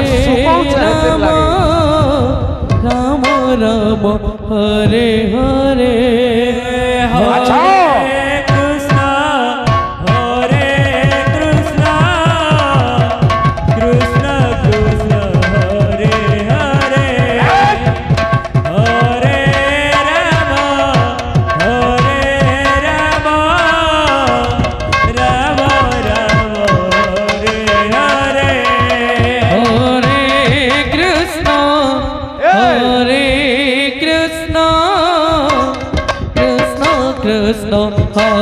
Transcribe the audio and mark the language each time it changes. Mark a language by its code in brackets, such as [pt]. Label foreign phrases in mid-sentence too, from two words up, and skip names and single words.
[bn] হরে সুপাও চাইতে রাম লাগে। রাম রাম হরে হরে আচ্ছা কৃষ্ণ হরে কৃষ্ণ কৃষ্ণ কৃষ্ণ হরে হরে হরে রাম হরে রাম রাম রাম হরে হরে হরে কৃষ্ণ হরে কৃষ্ণ কৃষ্ণ কৃষ্ণ